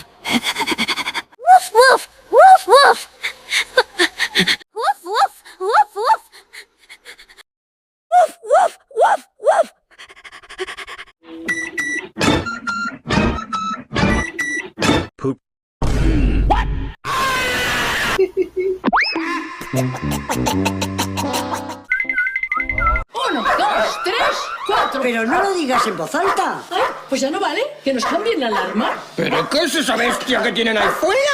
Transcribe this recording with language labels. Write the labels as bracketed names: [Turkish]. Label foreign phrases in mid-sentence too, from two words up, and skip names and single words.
[Spanish] Woof woof woof woof. Woof woof woof woof. Woof woof woof woof. Poop. Uno, dos, tres, cuatro. Pero no lo digas en voz alta. Ay, pues ya no vale, que nos cambien la alarma. ¿Pero qué es esa bestia que tienen ahí fuera?